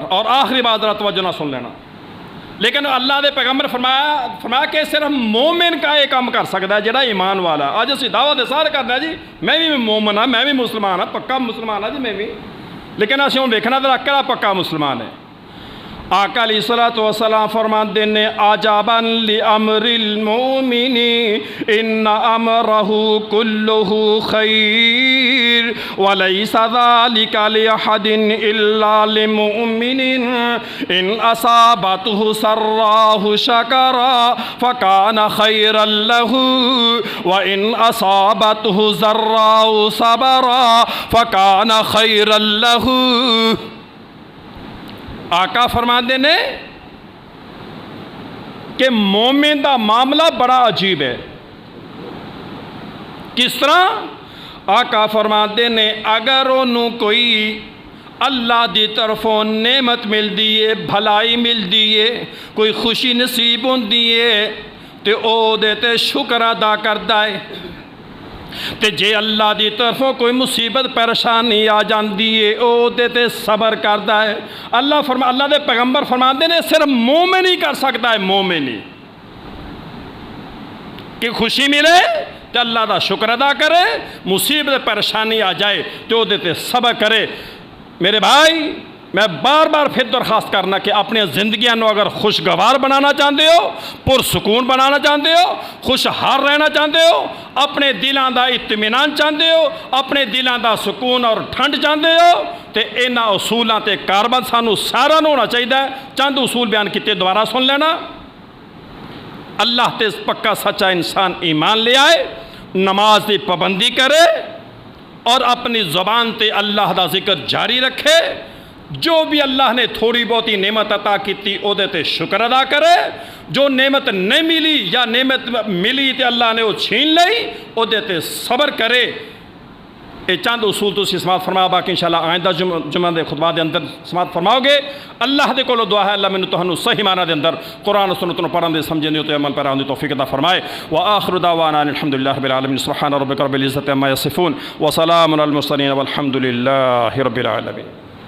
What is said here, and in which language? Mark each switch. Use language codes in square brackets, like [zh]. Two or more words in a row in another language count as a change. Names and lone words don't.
[pa] اور آخری بات ذرا توجہ نہ سن لینا، لیکن اللہ دے پیغمبر فرمایا کہ [ur] صرف مومن کا یہ کام کر سکتا ہے [pa] جڑا ایمان والا۔ آج اسی دعوت سارے کرنا ہے جی میں بھی مومن ہاں، میں بھی مسلمان ہاں، پکا مسلمان ہاں جی میں بھی، لیکن اسی ہوں دیکھنا ذرا کہڑا پکا مسلمان ہے۔ [ur] آقا علیہ الصلوۃ والسلام فرماتے ہیں [ar] عجبا لامر المؤمن ان امرہ کلہ خیر وليس ذلك لأحد الا لمؤمن ان اصابته سراء شکر فكان خيرا له وان اصابته ضراء صبر فكان خيرا له۔ [pa] آقا فرماتے نے کہ مومن دا معاملہ بڑا عجیب ہے۔ کس طرح؟ آقا فرماتے نے اگر انہوں کوئی اللہ دی طرفوں نعمت مل دیئے، بھلائی مل دیئے، کوئی خوشی نصیب ہون دیئے تے او دیتے شکر ادا کردا ہے، تے جے اللہ دی طرفوں کوئی مصیبت پریشانی آ جاندی ہے او دیتے صبر کردا ہے۔ اللہ دے پیغمبر فرماندے نے [ur] صرف مومن ہی کر سکتا ہے، [pa] مومن ہی کہ خوشی ملے تو اللہ دا شکر ادا کرے، مصیبت پریشانی آ جائے تو دیتے صبر کرے۔ میرے بھائی میں بار بار پھر درخواست کرنا کہ اپنے زندگیاں نو اگر خوشگوار بنانا چاہتے ہو، پرسکون بنانا چاہتے ہو، خوشحال رہنا چاہتے ہو، اپنے دلاں دا اطمینان چاہتے ہو، اپنے دلاں دا سکون اور ٹھنڈ چاہتے ہو تے انہاں اصولاں تے کاربند سانو سارا نو ہونا چاہیے۔ چند اصول بیان کیتے دوبارہ سن لینا۔ اللہ تے پکا سچا انسان ایمان لے آئے، نماز دی پابندی کرے اور اپنی زبان تے اللہ دا ذکر جاری رکھے، جو بھی اللہ نے تھوڑی بہتی نعمت عطا کیتی او دے تے شکر ادا کرے، جو نعمت نہیں ملی یا نعمت ملی تے اللہ نے وہ چھین لئی او دے تے صبر کرے۔ یہ چند اصول تو سماعت فرماؤ، باقی انشاءاللہ آئندہ جمعہ دے خطبہ دے اندر سماعت فرماؤ گے۔ اللہ دے کولو دعا ہے اللہ میں تہنوں صحیح معنی دے اندر قرآن و سنت نو پڑھن دے سمجھن دے تے عمل پیران دی توفیق عطا فرمائے۔ [ar] وآخر دعوانا الحمدللہ رب العالمین سبحان ربک رب العزت عما یصفون وسلام علی المرسلین والحمد للہ رب العالمین۔